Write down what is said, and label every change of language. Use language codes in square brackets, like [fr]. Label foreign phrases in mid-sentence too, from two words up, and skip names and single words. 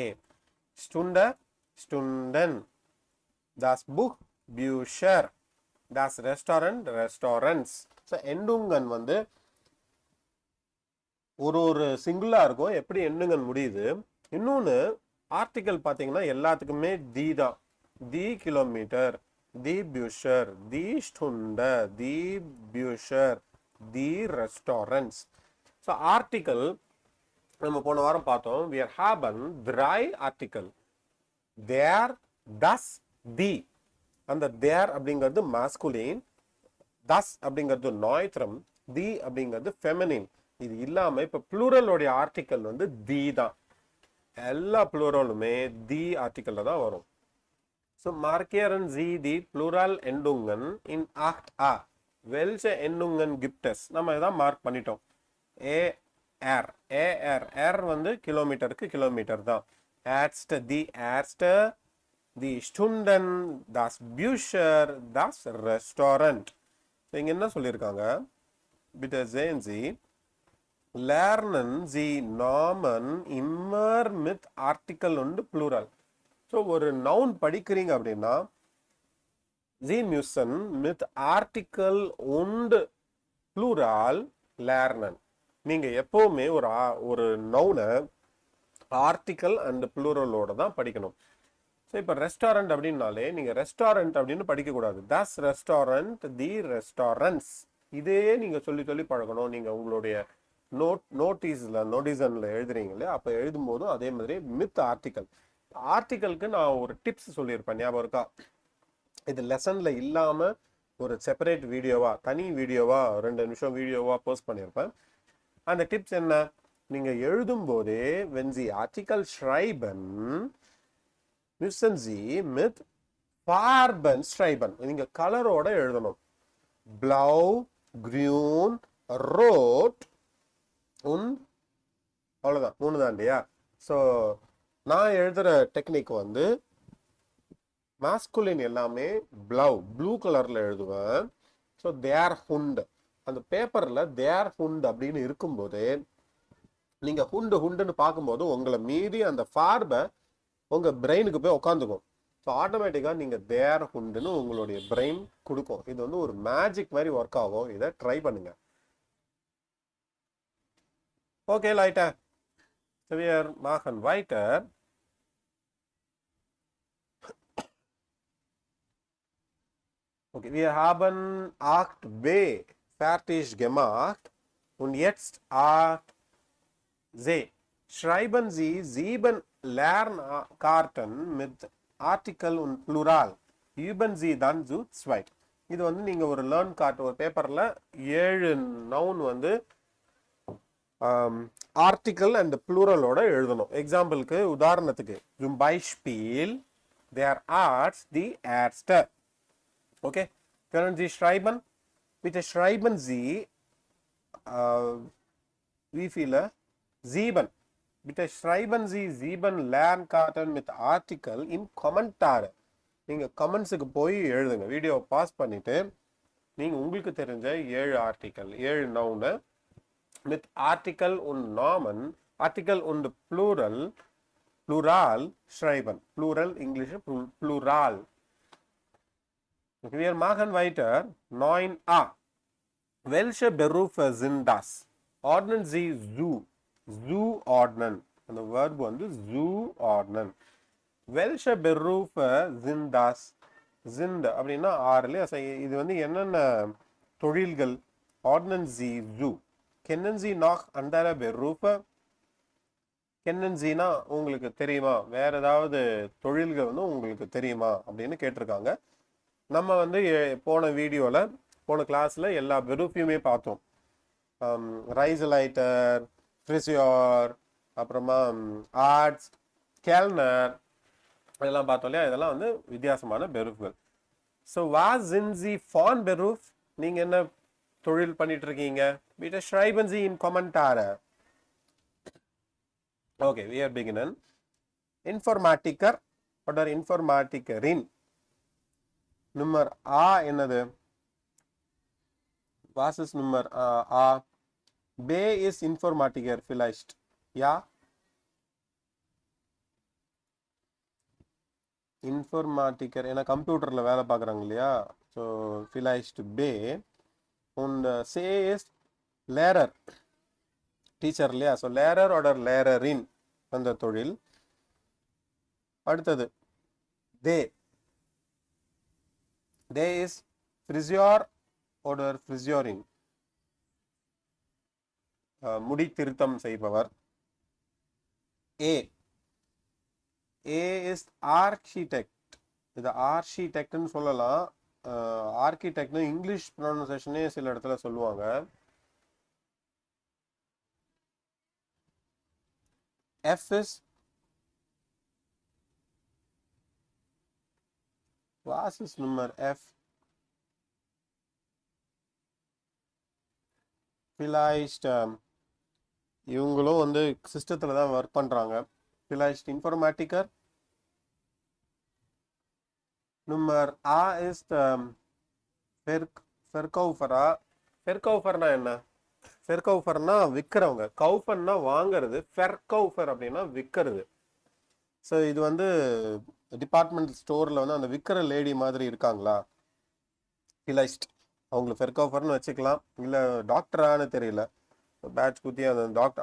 [de] Stunde Stunden. das Buch Bücher. das Restaurant Restaurants. [ta] ஸோ எண்டுங்கன் வந்து ஒரு சிங்குலா இருக்கும். எப்படி எண்டுங்கன் முடியுது? இன்னொன்று ஆர்டிக்கல் பார்த்தீங்கன்னா எல்லாத்துக்குமே தி தான். [de] die Kilometer, die Bücher, die Stunde, die Bücher, die Restaurants. [en] So article [ta] நம்ம போன வாரம் பார்த்தோம். [de] Wir haben 3 Artikel. Der, das, die. [ta] அந்த der அப்படிங்கிறது masculine, das அப்படிங்கிறது neutrum, die அப்படிங்கிறது feminine. இது இல்லாம இப்ப ப்ளூரலோடைய ஆர்டிக்கல் வந்து தி தான். எல்லா ப்ளூரலுமே தி ஆர்டிக்கல்ல தான் வரும். [de] So markieren Sie die Pluralendungen in 8a. Welche Endungen gibt es? [ta] நம்ம இதான் மார்க் பண்ணிட்டோம். AR. AR. R வந்து கிலோமீட்டருக்கு கிலோமீட்டர் தான். [de] Ärzte, die Ärzte, die Stunden, das Bücher, das Restaurant. [ta] இங்க என்ன சொல்லியிருக்காங்க? [de] Bitte sehen Sie, lernen Sie Namen immer mit Artikel und Plural. [ta] ஸோ ஒரு நவுன் படிக்கிறீங்க அப்படின்னா [de] Sie müssen mit Artikel und Plural lernen. [ta] நீங்க எப்பவுமே ஒரு நவுனை [en] article and plural [ta] தான் படிக்கணும். ஸோ இப்போ ரெஸ்டாரண்ட் அப்படின்னாலே நீங்க ரெஸ்டாரண்ட் அப்படின்னு படிக்கக்கூடாது. [de] das Restaurant, die Restaurants, [ta] இதே நீங்க சொல்லி சொல்லி பழகணும். நீங்க உங்களுடைய நோட்டிசன்ல எழுதுறீங்க இல்லையா, அப்போ எழுதும்போதும் அதே மாதிரி [de] mit Artikel. [ta] ஆர்டிக்கலுக்கு நான் ஒரு டிப்ஸ் சொல்லியிருப்பேன், ஞாபகம் இருக்கா? இது லெசன்ல இல்லாம ஒரு செப்பரேட் வீடியோவா, தனி வீடியோவா, 2 நிமிஷம் வீடியோவா போஸ்ட் பண்ணியிருப்பேன். அந்த டிப்ஸ் என்ன? நீங்க எழுதும் போதே [de] wenn Sie Artikel schreiben müssen Sie mit Farben schreiben. [ta] நீங்க கலரோட எழுதணும். [de] blau, grün, rot und [ta] அவ்வளவுதான், 3 தான் இல்லையா? ஸோ நான் எழுதுற டெக்னிக் வந்து மாஸ்குலின் எல்லாமே [en] blue colour [ta] எழுதுவேன். ஸோ [de] der Hund, [ta] அந்த பேப்பர்ல [de] der Hund [ta] அப்படின்னு இருக்கும்போது நீங்க ஹுண்டுன்னு பார்க்கும்போது உங்களை மீறி அந்த ஃபார்பை உங்க பிரெயினுக்கு போய் உட்காந்துக்கும். ஸோ ஆட்டோமேட்டிக்கா நீங்க [de] der Hund [ta] உங்களுடைய பிரெயின் கொடுக்கும். இது வந்து ஒரு மேஜிக் மாதிரி ஒர்க் ஆகும். இதை ட்ரை பண்ணுங்க. ஓகே லைட்டா, [de] wir machen weiter. Okay, wir haben 8b fertig gemacht und jetzt 8c. Schreiben Sie 7 Lernkarten mit Artikel und Plural. Üben Sie dann zu zweit. [ta] இது வந்து நீங்க ஒரு லேர்ன் கார்ட், ஒரு பேப்பர்ல 7 நவுன் வந்து [en] article and plural [ta] எழுதணும். எக்ஸாம்பிளுக்கு, உதாரணத்துக்கு, [de] zum Beispiel der Arzt, die Ärzte. Okay, können Sie schreiben? Bitte schreiben Sie wie viele? 7. Bitte schreiben Sie 7 Lernkarten mit Artikel in Kommentare. [ta] நீங்க கமெண்ட்ஸுக்கு போய் எழுதுங்க. வீடியோ பாஸ் பண்ணிட்டு நீங்க உங்களுக்கு தெரிஞ்ச 7 ஆர்டிக்கல், 7 நவுனை [de] mit Artikel und Namen, Artikel und Plural schreiben. Plural, Englisch, Plural. Wir machen weiter. 9a. Welche Berufe sind das? Ordnen Sie zu. Zuordnen. [ta] அந்த verb வந்து zuordnen. [de] Welche Berufe sind das? Sind அப்படின்னா 6. [ta] இது வந்து என்னென்ன தொழில்கள்? [de] Ordnen Sie zu. Kennen Sie noch andere Berufe? Kennen Sie [ta] னா உங்களுக்கு தெரியுமா? வேற ஏதாவது தொழில்கள் வந்து உங்களுக்கு தெரியுமா அப்படின்னு கேட்டிருக்காங்க. நம்ம வந்து போன வீடியோல, போன கிளாஸ்ல எல்லா பெருஃபையுமே பார்த்தோம். [de] Reiseleiter, Friseur, [ta] அப்புறமா [de] Arzt, Kellner, [ta] இதெல்லாம் பார்த்தோம் இல்லையா? இதெல்லாம் வந்து வித்தியாசமான பெருஃப்கள். [de] ஸோ was sind Sie von Beruf? [ta] நீங்க என்ன தொழில் பண்ணிட்டு இருக்கீங்க? [de] Bitte schreiben Sie in Kommentare. [en] Okay, we are beginnen. [de] Informatiker oder Informatikerin. Nummer A என்னது? Was ist Nummer A? B ist Informatiker vielleicht. [ta] Ja? Informatiker ஏன்னா கம்ப்யூட்டர்ல வேலை பார்க்குறாங்க இல்லையா? [de] ஸோ vielleicht B. Und C ist Lehrer, [ta] டீச்சர் இல்லையா? ஸோ [de] Lehrer oder Lehrerin [ta] அந்த தொழில். அடுத்தது தே, [de] Der ist Friseur oder Friseurin. [ta] முடி திருத்தம் செய்பவர். [en] A. A is architect. [ta] இது ஆர்கிடெக்ட்னு சொல்லலாம். ஆர்கிடெக்ட்னு இங்கிலீஷ் ப்ரொனன்சியேஷனே சில இடத்துல சொல்லுவாங்க. [en] F is was is number F. [ta] vielleicht இவங்களும் வந்து சிஸ்டத்துல தான் ஒர்க் பண்றாங்க. [de] vielleicht Informatiker. Nummer A ist Verkäufer. [ta] Verkäuferனா என்ன? Verkäuferனா விற்கிறவங்க. கௌஃபர்னா வாங்குறது. Verkäufer அப்படின்னா விற்கிறது. ஸோ இது வந்து [en] department store [ta] வந்து அந்த விற்கிற லேடி மாதிரி இருக்காங்களா? vielleicht அவங்களுக்கு Verkäuferன்னு வச்சுக்கலாம். இல்லை டாக்டரானு தெரியல, பேட்ச் குத்தி அந்த டாக்டர்.